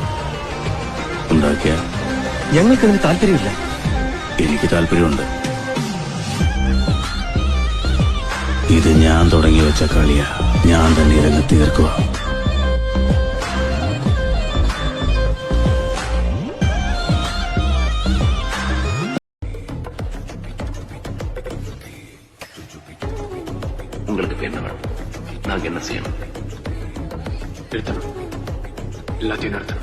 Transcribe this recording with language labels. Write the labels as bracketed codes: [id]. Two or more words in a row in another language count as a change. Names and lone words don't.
[ml] ഉണ്ടാക്കിയ ഞങ്ങൾക്കതിന് താല്പര്യമില്ല. എനിക്ക് താല്പര്യമുണ്ട്. ഇത് ഞാൻ തുടങ്ങി വെച്ച കളിയാ, ഞാൻ തന്നെ രംഗത്ത് തീർക്കുക. [ta] உங்களுக்கு என்ன வேணும்? நாங்க என்ன செய்யணும்? நிறுத்தணும், எல்லாத்தையும் நிறுத்தணும்.